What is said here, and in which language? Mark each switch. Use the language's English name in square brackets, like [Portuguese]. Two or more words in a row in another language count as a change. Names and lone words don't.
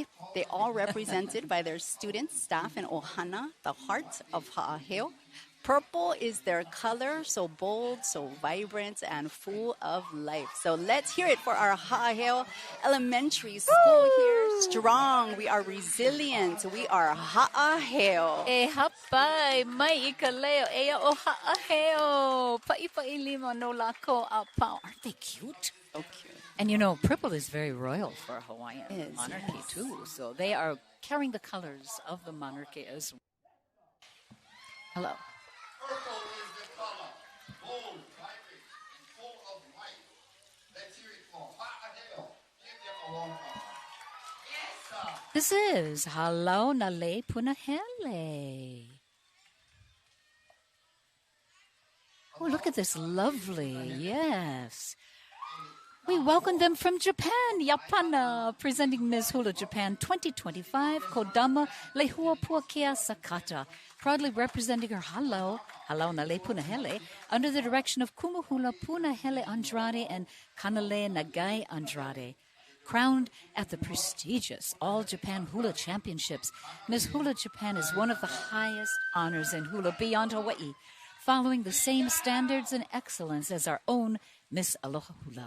[English] They all represented by their students, staff, and ohana, the heart of Ha'aheo. Purple is their color, so bold, so vibrant, and full of life. So let's hear it for our Ha'aheo Elementary School here. Strong, we are resilient, we are Ha'aheo. [Hawaiian] E hapai mai ikaleo ea o Ha'aheo. Pa'i lima no lako a pao. [English] Aren't they cute? So cute. And you know, purple is very royal for Hawaiian It is, monarchy yes. too. So they are carrying the colors of the monarchy as well. Hello. Purple is the color, bold, vibrant, and full of life. Let's hear it for Ha'aheo. Give them a warm applause. Yes, sir. This is Halau Nale Punahele. Oh, look at this lovely, yes. We welcome them from Japan, Yapana, presenting Ms. Hula Japan 2025, Kodama Lehua Puakea Sakata, proudly representing her Halau Nale Punahele, under the direction of Kumuhula Punahele Andrade and Kanale Nagai Andrade. Crowned at the prestigious All Japan Hula Championships, Ms. Hula Japan is one of the highest honors in hula beyond Hawaii, following the same standards and excellence as our own Miss Aloha Hula.